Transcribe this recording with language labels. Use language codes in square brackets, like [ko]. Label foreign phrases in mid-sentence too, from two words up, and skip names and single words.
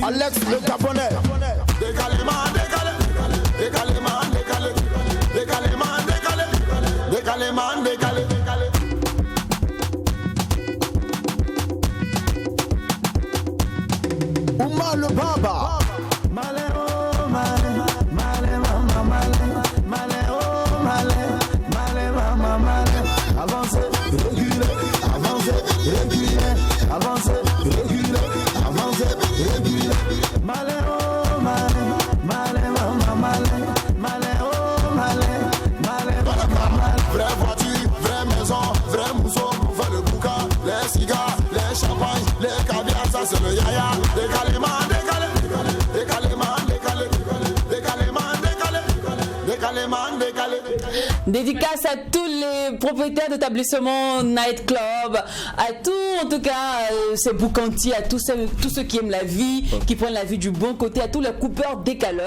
[fr] Alex le Gabonais. Décalément, décalé, décalément, décalé, décalément, décalé, décalément, décalé. Oumar le Baba. Malé, oh, malé, malé, maman, malé, malé, oh, malé, malé, maman, malé. Avancez, reculez, avancez, reculez, avancez, reculez, avancez, reculez. Malé, oh, malé, malé, maman, malé, malé, oh, malé, malé, maman, malé. Vraie voiture, vraie maison, vrai mousseau pour faire le bouca. Les cigares, les champagnes, les caviars, ça c'est le yaya. Décalément, décalé, décalément, décalé, décalément, décalé, décalément, décalé. Dédicace à tous les propriétaires d'établissements [en] Night Club, [fr] à tous en tout cas ces boucantiers, à tous ceux qui aiment la vie, qui prennent la vie du bon côté, à tous les coupeurs décaleurs.